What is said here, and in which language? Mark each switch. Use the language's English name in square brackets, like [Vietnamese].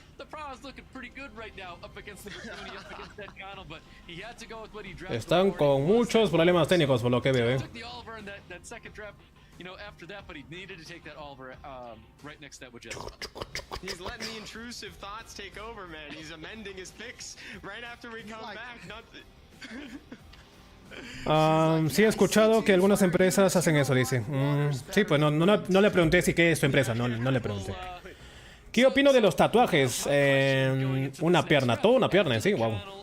[English] The Pro is looking pretty good right now up against the Raccoon, up against that Connell, but he had to go with what he drafted. [Spanish] Están con muchos problemas técnicos por lo que veo, [English] Took the Oliver in that second draft, you know, after that, but he needed to take that Oliver right next to that with Jets. He's letting the intrusive thoughts take over, man. He's amending his picks right after we come back. Not [Spanish] Sí he escuchado que algunas empresas hacen eso, dice. Sí, pues no le pregunté si qué es su empresa, no le pregunté. ¿Qué opino de los tatuajes? Una pierna, toda una pierna en sí, wow.